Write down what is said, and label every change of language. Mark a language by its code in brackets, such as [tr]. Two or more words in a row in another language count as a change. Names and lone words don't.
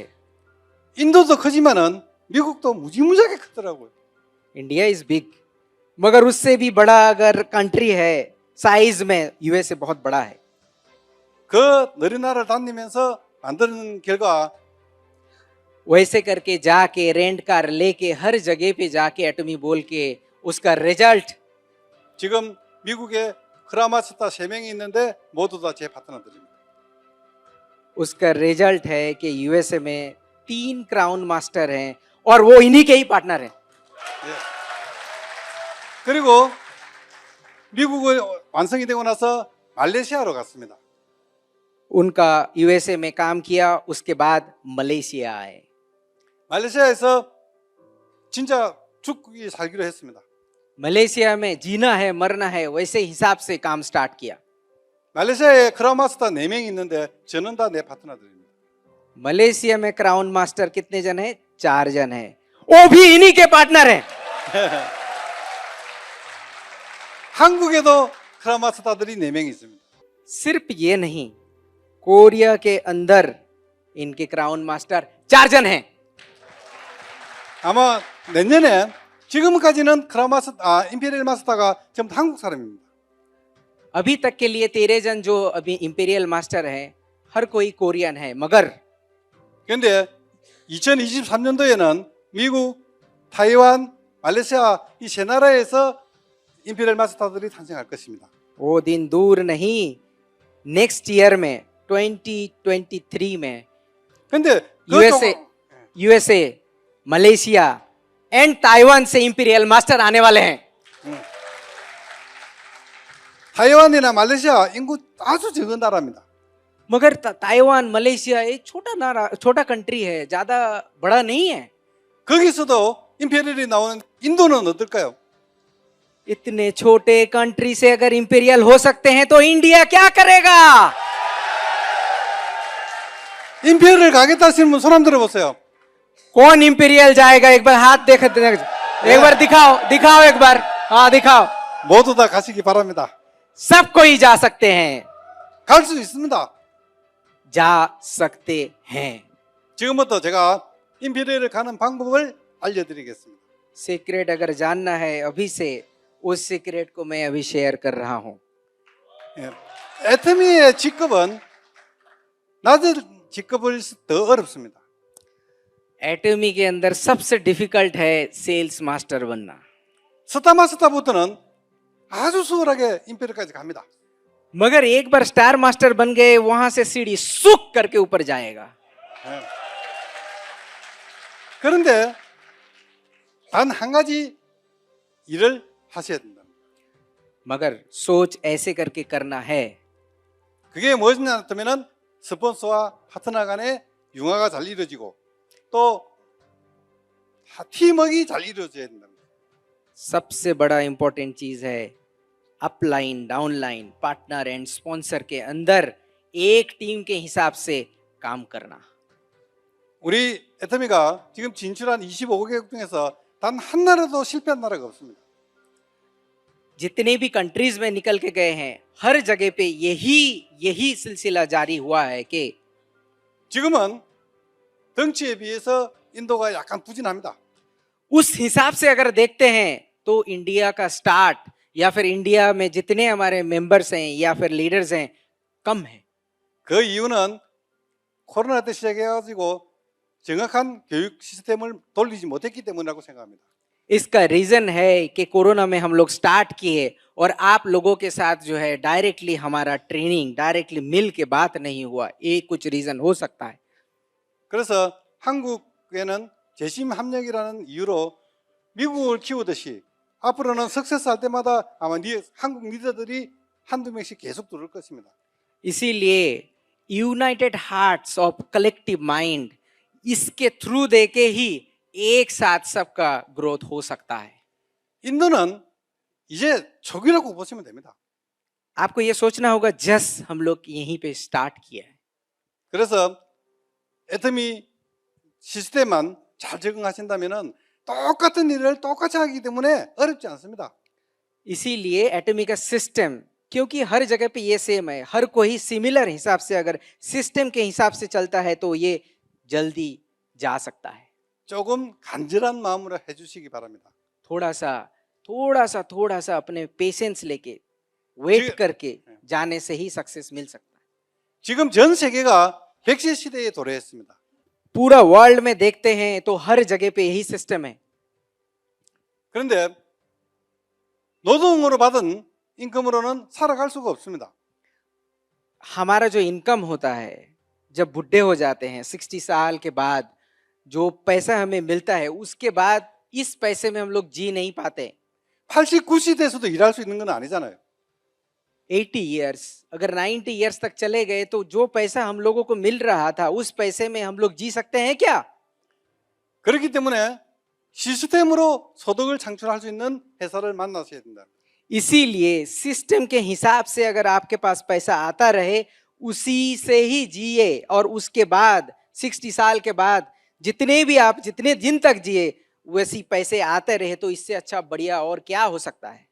[ko] 인도도 크지만은 미국도 무지무지하게 크더라고요. [en] India is big, [hi] मगर उससे भी बड़ा अगर कंट्री है साइज में, यूएसए बहुत बड़ा है. [ko] 그 느린 나라를 다니면서 만드는 결과 [hi] वैसे करके जाके [en] rent car [hi] लेके हर जगह पे जाके एटमी बोल के उसका रिजल्ट [ko] 지금 미국에 크라마스타 3명이 있는데 모두 다 제 파트너들입니다. [hi] उसका रिजल्ट है कि यूएसए में 3 क्राउन मास्टर हैं और वो इन्हीं के ही पार्टनर हैं. [ko] 예. 그리고 미국은 완성이 되고 나서 말레이시아로 갔습니다. [hi] उनका यूएसए में काम किया, उसके बाद मलेशिया आए. [ko] 말레이시아에서 진짜 죽기 살기로 했습니다. [hi] मलेशिया में जीना है मरना है वैसे हिसाब से काम स्टार्ट किया. [ko] 말레이시아에 크라마스타 4명이 있는데 저는 다 내 파트너들입니다. [hi] मलेशिया में क्राउन मास्टर कितने जन हैं? 4 जन हैं, वो भी इन्हीं के पार्टनर हैं. [ko] 한국에도 크라마스타들이 4명이 있습니다. [hi] सिर्फ ये नहीं, कोरिया के अंदर इनके क्राउन मास्टर 4 जन हैं. [ko] 아마 내년에 지금까지는 임페리얼 마스터가 전부 한국 사람입니다. [hi] अभी तक के लिए 13 जन जो अभी इंपीरियल मास्टर हैं, हर कोई कोरियन है. मगर [ko] 그런데 2023년도에는 미국, 타이완, 말레이시아 이 세 나라에서 임페리얼 마스터들이 탄생할 것입니다. [hi] वो दिन दूर नहीं, [en] next year [hi] में 2023 में [ko] 근데 [hi] यूएसए, मलेशिया एंड ताइवान से इंपीरियल मास्टर आने वाले हैं. [ko] 타이완이나 말레이시아 인구 아주 적은 나라입니다. [hi] मगर ताइवान मलेशिया ये छोटा कंट्री है, ज्यादा बड़ा नहीं है. [ko] 거기서도 임페리얼이 나오는 인도는 어떨까요? [hi] इतने छोटे कंट्री से अगर इंपीरियल हो सकते हैं तो इंडिया क्या करेगा? [ko] 임페리얼 가겠다 하시는 분 손 한번 들어보세요. [hi] कौन इंपीरियल जाएगा? एक बार हाथ एक बार दिखाओ एक बार. हाँ दिखाओ. [ko] 모두 다 가시기 바랍니다. [hi] सब कोई जा सकते हैं. [ko] 갈 수 있습니다. [hi] जा सकते हैं. [ko] 지금부터 제가 임페리얼을 가는 방법을 알려드리겠습니다. [hi] सीक्रेट अगर जानना है अभी से, उस सीक्रेट को मैं अभी शेयर कर रहा हूं. [ko] 예. 애터미의 직급은 낮은 직급을 더 어렵습니다. [hi] एटमी के अंदर सबसे डिफिकल्ट है सेल्स मास्टर बनना. [ko] 스타 마스터부터는 아주 수월하게 임페리얼까지 갑니다. [hi] मगर एक बार स्टार मास्टर बन गए, वहां से सीढ़ी सुक करके ऊपर जाएगा. [ko] 예. 그런데 단 한 가지 일을 하셔야 된다. [hi] मगर सोच ऐसे करके करना है. [ko] 그게 무엇이냐 하면은 스폰서와 파트너 간의 융화가 잘 이루어지고 또 팀워크가 잘 이루어져야 된다. [hi] सबसे बड़ा इंपॉर्टेंट चीज है [en] upline, downline, partner and sponsor [hi] के अंदर एक टीम के हिसाब से काम करना. [ko] 우리 애터미가 지금 진출한 25개국 중에서 단 한 나라도 실패한 나라가 없습니다. [hi] जितने भी कंट्रीज में निकल के गए हैं, हर जगह पे यही सिलसिला जारी हुआ है कि [ko] 지금은 덩치에 비해서 인도가 약간 부진합니다. [hi] उस हिसाब से अगर देखते हैं तो इंडिया का स्टार्ट या फिर इंडिया में जितने हमारे मेंबर्स हैं या फिर लीडर्स हैं कम है. [ko] 그 이유는 코로나 때 시작해가지고 정확한 교육 시스템을 돌리지 못했기 때문이라고 생각합니다. [hi] इसका रीजन है कि कोरोना में हम लोग स्टार्ट किए और आप लोगों के साथ जो है डायरेक्टली हमारा ट्रेनिंग डायरेक्टली मिल के बात नहीं हुआ. ये कुछ रीजन हो सकता है. [ko] 그래서 한국에는 재심 합력이라는 이유로 미국을 키우듯이 앞으로는 석세스 할 때마다 아마 한국 리더들이 한두 명씩 계속 들어올 것입니다. [hi] इसीलिए [en] United Hearts of Collective Mind, [hi] इसके थ्रू देके ही एक साथ सबका ग्रोथ हो सकता है. [ko] 인도는 이제 초기라고 보시면 됩니다. [hi] आपको ये सोचना होगा जस्ट हम लोग यहीं पे स्टार्ट किया है. [ko] 그래서 애터미 시스템만 잘 적응하신다면은 똑같은 일을 똑같이 하기 때문에 어렵지 않습니다. [hi] इसीलिए एटमी का सिस्टम, क्योंकि हर जगह पे ये सेम है, हर कोई सिमिलर हिसाब से अगर सिस्टम के हिसाब से चलता है तो ये जल्दी जा सकता है. [ko] 조금 간절한 마음으로 해주시기 바랍니다. [hi] थोड़ा सा अपने पेशेंस लेके वेट करके जाने से ही सक्सेस मिल सकता है. [ko] 지금 전 세계가 백세 시대에 도래했습니다. [hi] पूरा वर्ल्ड में देखते हैं तो हर जगह पे यही सिस्टम है. [ko] 그런데 노동으로 받은 인컴으로는 살아갈 수가 없습니다. [hi] हमारा जो इनकम होता है जब बुढ़े हो जाते हैं 60 साल के बाद, जो पैसा हमें मिलता है उसके बाद इस पैसे में हम लोग जी नहीं पाते. [ko] 80, 90대에서도 일할 수 있는 건 아니잖아요. [hi] 80 इयर्स, अगर 90 इयर्स तक चले गए तो जो पैसा हम लोगों को मिल रहा था उस पैसे में हम लोग जी सकते हैं क्या? [ko] 그렇기 때문에 시스템으로 소득을 창출할 수 있는 회사를 만나셔야 된다. [hi] इसीलिए सिस्टम के हिसाब से अगर आपके पास पैसा आता रहे उसी से ही जिए, और उसके बाद 60 साल के बाद जितने दिन तक जिए वैसी पैसे आते रहे तो इससे अच्छा बढ़िया और क्या हो सकता है.